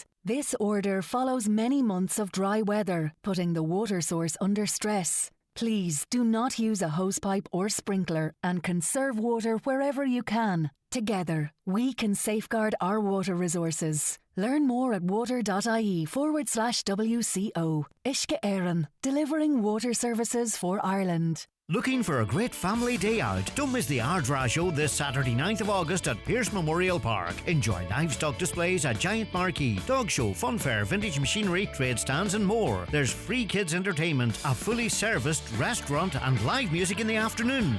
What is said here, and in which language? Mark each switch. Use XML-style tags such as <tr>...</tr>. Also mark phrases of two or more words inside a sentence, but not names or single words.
<en>This order follows many months of dry weather, putting the water source under stress. Please do not use a hosepipe or sprinkler and conserve water wherever you can. Together, we can safeguard our water resources. Learn more at water.ie/WCO. Ishke Éireann, delivering water services for Ireland. Looking for a great family day out? Don't miss the Ardra show this Saturday 9th of August at Pierce Memorial Park. Enjoy livestock displays, a giant marquee, dog show, fun fair, vintage machinery, trade stands and more. There's free kids entertainment, a fully serviced restaurant and live music in the afternoon.</en>